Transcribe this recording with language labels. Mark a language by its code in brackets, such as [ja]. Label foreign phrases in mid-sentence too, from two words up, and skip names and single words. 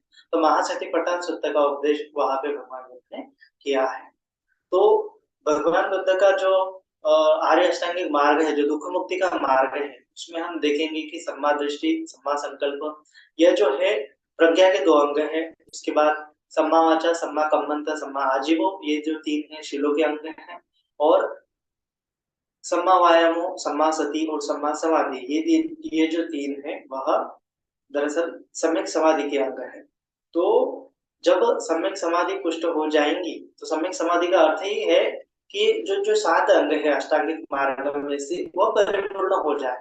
[hi] तो महासतिपट्ठन सुत्त का उपदेश वहां पे भगवान बुद्ध ने किया है। तो भगवान बुद्ध का जो आर्य अष्टांगिक मार्ग है, जो दुख मुक्ति का मार्ग है, उसमें हम देखेंगे कि [pi] सम्मा दृष्टि, सम्मा संकल्प, [hi] यह जो है प्रज्ञा के 2 अंग है। [pi] उसके बाद सम्मा वाचा, सम्मा कम्मंत, सम्मा आजीवो, [hi] ये जो 3 है शीलों के अंग हैं। और [pi] सम्मा वायामो, सम्मा सति [hi] और [pi] सम्मा समाधि, [hi] ये जो 3 है वह दरअसल सम्यक समाधि के अंग है। तो जब सम्यक समाधि पुष्ट हो जाएंगी, तो सम्यक समाधि का अर्थ ही है कि जो 7 अंग है अष्टांगिक मार्ग में से वह परिपूर्ण हो जाए।